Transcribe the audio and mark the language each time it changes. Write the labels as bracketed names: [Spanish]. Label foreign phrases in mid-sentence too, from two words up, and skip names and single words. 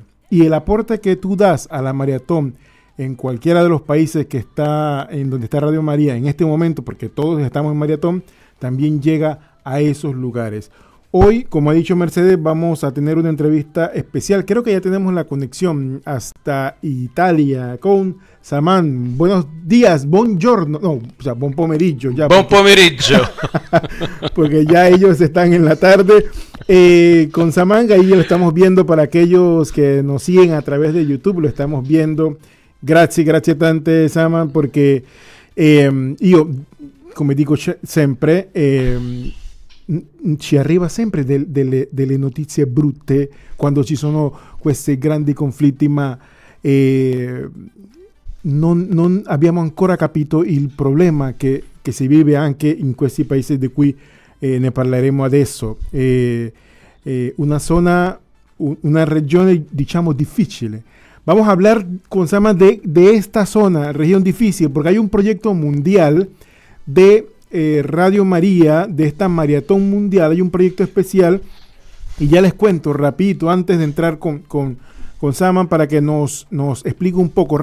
[Spanish] Y el aporte que tú das a la maratón en cualquiera de los países que está en donde está Radio María en este momento, porque todos estamos en maratón, también llega a esos lugares. Hoy, como ha dicho Mercedes, vamos a tener una entrevista especial. Creo que ya tenemos la conexión hasta Italia con Saman. Buenos días, buongiorno. No, o sea, [Italian] buon pomeriggio. Ya, buon pomeriggio. [Spanish] Porque ya ellos están en la tarde. Con Saman, ahí lo estamos viendo para aquellos que nos siguen a través de YouTube. Lo estamos viendo. [Italian] Grazie tante, Saman, perché io, come dico sempre, ci arriva sempre delle notizie brutte quando ci sono questi grandi conflitti, ma non abbiamo ancora capito il problema che si vive anche in questi paesi di cui ne parleremo adesso. Una regione, diciamo, difficile. [Spanish] Vamos a hablar con Sama de esta zona, región difícil, porque hay un proyecto mundial de Radio María, de esta maratón mundial. Hay un proyecto especial y ya les cuento rapidito antes de entrar con Saman para que nos explique un poco.